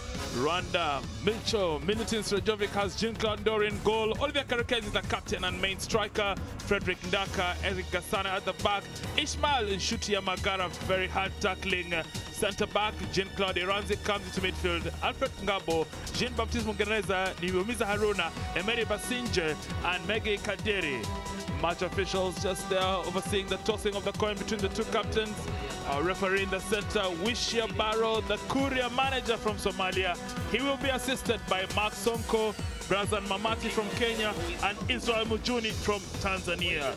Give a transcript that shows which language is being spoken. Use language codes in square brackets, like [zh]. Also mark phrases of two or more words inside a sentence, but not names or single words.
[en] Rwanda, Milutin Srejovic has Jean-Claude Ndori in goal. Olivier Karekezi is the captain and main striker. Frederick Ndaka, Eric Gasana at the back. Ishmael Nshuti Yamagara, very hard tackling. Centre back, Jean-Claude Iranzi comes into midfield. Alfred Ngabo, Jean-Baptiste Mugereza, Niwumiza Haruna, Emery Basinje, and Mege Kaderi. Match officials just there overseeing the tossing of the coin between the two captains. Our referee in the center, Wiish Yabarow, the courier manager from Somalia. He will be assisted by Mark Sonko, Brazan Mamati from Kenya, and Israel Mujuni from Tanzania.